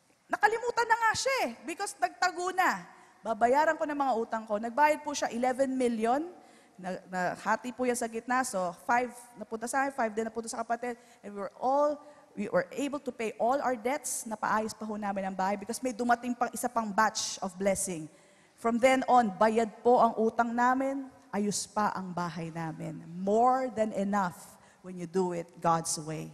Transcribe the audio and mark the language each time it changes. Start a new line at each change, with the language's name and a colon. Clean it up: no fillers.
Filipino: Nakalimutan na nga siya because nagtago na. Babayaran ko na mga utang ko. Nagbayad po siya 11 million. Hati po yan sa gitna. So, 5 napunta sa akin, 5 din napunta sa kapatid.
English: And we were able to pay all our debts.
Filipino: Napaayos pa ho namin ang bahay because may dumating pang isa pang
English: batch of blessing.
Filipino: From then on, bayad po ang utang namin, ayos pa ang bahay namin.
English: More than enough when you do it God's way.